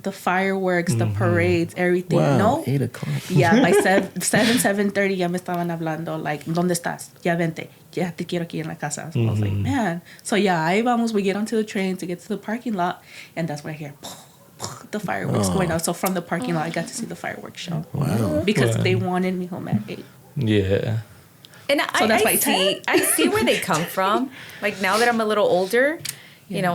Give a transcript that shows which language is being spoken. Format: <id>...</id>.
<en>The fireworks, the parades, everything. Wow, No, 8 o'clock. Yeah, by 7:30</en> <es>ya me estaban hablando</es> <en>like,</en> <es>¿dónde estás? Ya vente. Ya te quiero aquí en la casa.</es> <en>So I was like, man. So yeah,</en> <es>ahí vamos.</es> <en>We get onto the train to get to the parking lot, and that's where I hear the fireworks going out. So from the parking lot, I got to see the fireworks show. Wow. Because they wanted me home at 8. Yeah. And So that's why I see where they come from. Like, now that I'm a little older, you know,</en>